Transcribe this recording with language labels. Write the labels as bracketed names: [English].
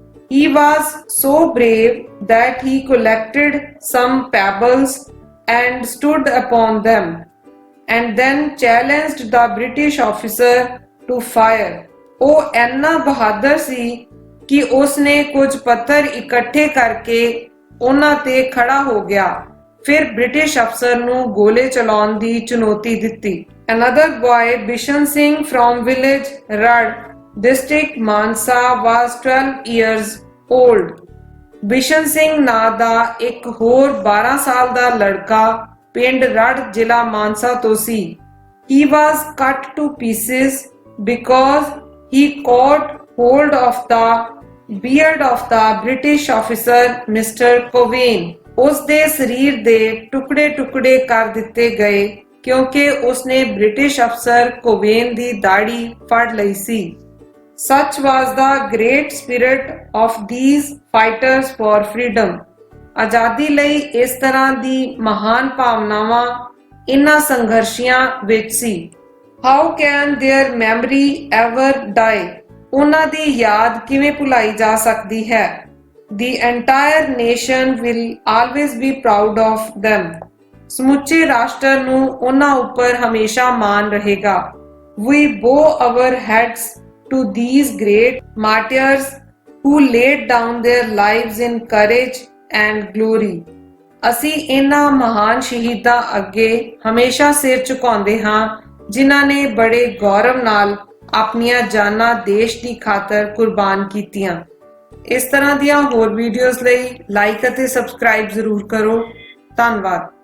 [English] He was so brave that he collected some pebbles and stood upon them, and then challenged the British officer to fire. [Punjabi] ਉਹ ਇੰਨਾ ਬਹਾਦਰ ਸੀ ਕਿ ਉਸਨੇ ਕੁਝ ਪੱਥਰ ਇਕੱਠੇ ਕਰਕੇ ਉਹਨਾਂ ਤੇ ਖੜਾ ਹੋ ਗਿਆ, ਫਿਰ ਬ੍ਰਿਟਿਸ਼ ਅਫਸਰ ਨੂੰ ਗੋਲੇ ਚਲਾਉਣ ਦੀ ਚੁਣੌਤੀ ਦਿੱਤੀ। [English] Another boy, Bishan Singh from village Rad, district Mansa, was 12 years old. [Punjabi] Bishan Singh ਨਾਂ ਦਾ ਇੱਕ ਹੋਰ 12 ਸਾਲ ਦਾ ਲੜਕਾ ਪਿੰਡ ਰੜ ਜ਼ਿਲ੍ਹਾ ਮਾਨਸਾ ਤੋਂ ਸੀ। [English] He was cut to pieces because he caught hold of the beard of the British officer Mr. Cowain. [Punjabi] ਉਸ ਦੇ ਸਰੀਰ ਦੇ ਟੁਕੜੇ-ਟੁਕੜੇ ਕਰ ਦਿੱਤੇ ਗਏ ਕਿਉਂਕਿ ਉਸਨੇ ਬ੍ਰਿਟਿਸ਼ ਅਫਸਰ ਕੋਵੇਨ ਦੀ ਦਾੜੀ ਫੜ ਲਈ ਸੀ। [English] Such was the great spirit of these fighters for freedom. [Punjabi] ਆਜ਼ਾਦੀ ਲਈ ਇਸ ਤਰ੍ਹਾਂ ਦੀ ਮਹਾਨ ਭਾਵਨਾਵਾਂ ਇਨ੍ਹਾਂ ਸੰਘਰਸ਼ੀਆਂ ਵਿੱਚ ਸੀ। [English] How can their memory ever die? [Punjabi] ਉਹਨਾਂ ਦੀ ਯਾਦ ਕਿਵੇਂ ਭੁਲਾਈ ਜਾ ਸਕਦੀ ਹੈ? [English] The entire nation will always be proud of them. [Punjabi] ਸਮੁੱਚੇ ਰਾਸ਼ਟਰ ਨੂੰ ਉਹਨਾਂ ਉੱਪਰ ਹਮੇਸ਼ਾ ਮਾਣ ਰਹੇਗਾ। [English] We bow our heads to these great martyrs who laid down their lives in courage and glory. [Punjabi] ਅਸੀਂ ਇਹਨਾਂ ਮਹਾਨ ਸ਼ਹੀਦਾਂ ਅੱਗੇ ਹਮੇਸ਼ਾ ਸਿਰ ਝੁਕਾਉਂਦੇ ਹਾਂ ਜਿਨ੍ਹਾਂ ਨੇ ਬੜੇ ਗੌਰਵ ਨਾਲ ਆਪਣੀਆਂ ਜਾਨਾਂ ਦੇਸ਼ ਦੀ ਖਾਤਰ ਕੁਰਬਾਨ ਕੀਤੀਆਂ। ਇਸ ਤਰ੍ਹਾਂ ਦੀਆਂ ਹੋਰ ਵੀਡੀਓਜ਼ ਲਈ ਲਾਈਕ ਅਤੇ ਸਬਸਕ੍ਰਾਈਬ ਜ਼ਰੂਰ ਕਰੋ। ਧੰਨਵਾਦ।